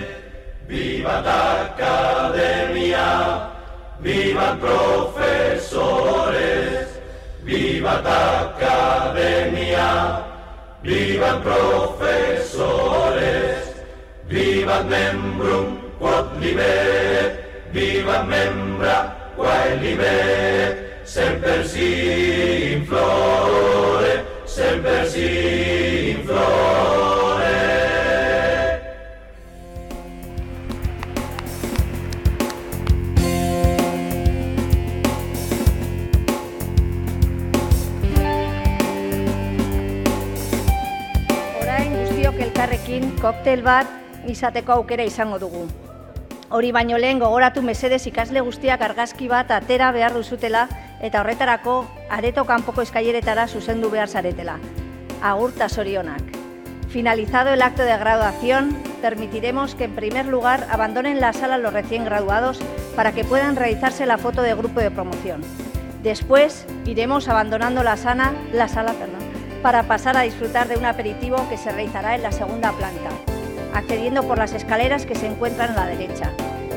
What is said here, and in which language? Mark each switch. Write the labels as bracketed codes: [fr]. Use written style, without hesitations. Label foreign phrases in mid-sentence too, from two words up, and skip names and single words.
[la] Vivat Academia, vivat profesores, vivat Academia, vivat profesores, vivat membrum quod libet, vivat membra quae libet, semper si in flore, semper si in flore. [eu] Orain guztiok elkarrekin koktel bat izateko aukera izango dugu. Hori baino lehen gogoratu mesedez ikasle guztiak argazki bat atera behar duzutela eta horretarako areto kanpoko eskaileretara zuzendu behar zaretela. Agur ta zorionak. [es] Finalizado el acto de graduación, permitiremos que en primer lugar abandonen la sala los recién graduados para que puedan realizarse la foto de grupo de promoción. Después iremos abandonando la sala, para pasar a disfrutar de un aperitivo que se realizará en la segunda planta, accediendo por las escaleras que se encuentran a la derecha.